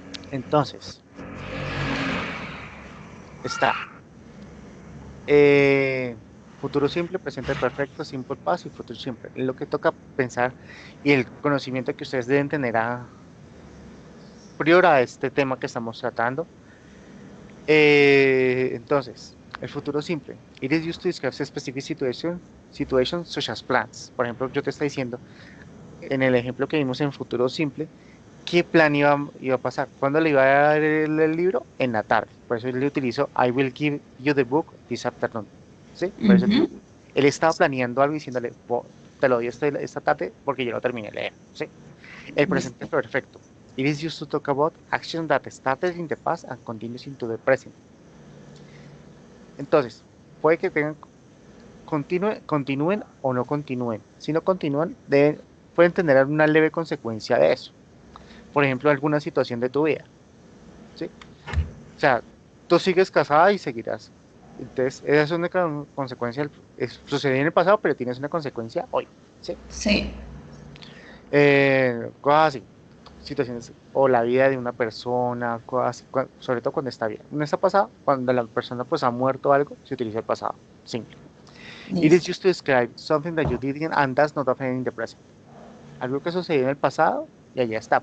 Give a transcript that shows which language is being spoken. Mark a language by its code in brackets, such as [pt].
[es] Entonces, está eh, futuro simple, presente perfecto, simple past y futuro simple. Es lo que toca pensar y el conocimiento que ustedes deben tener prior a este tema que estamos tratando. Entonces, el futuro simple. [en] It is used to describe a specific situations such as plans. [es] Por ejemplo, yo te estoy diciendo, en el ejemplo que vimos en futuro simple, ¿qué plan iba a pasar? ¿Cuándo le iba a dar el libro? En la tarde. Por eso le utilizo [en] I will give you the book this afternoon. [es] ¿Sí? Por eso Ujú. él estaba planeando algo diciéndole, te lo doy esta tarde porque yo lo terminé de leer. ¿Sí? El presente Listo. perfecto. [en] It is used to talk about action that started in the past and continues into the present. [es] Entonces, puede que continúen o no continúen. Si no continúan, pueden tener una leve consecuencia de eso. Por ejemplo, alguna situación de tu vida, ¿sí? O sea, tú sigues casada y seguirás. Entonces, esa es una consecuencia, sucedió en el pasado, pero tienes una consecuencia hoy, ¿sí? Sí. Cosas así, situaciones, o la vida de una persona, cosas así, sobre todo cuando está bien. No está pasado, cuando la persona pues ha muerto o algo, se utiliza el pasado, simple. [en] It is [es] Listo. [en] used to describe something that you did and does not happen in the present. [es] Algo que sucedió en el pasado y allá está.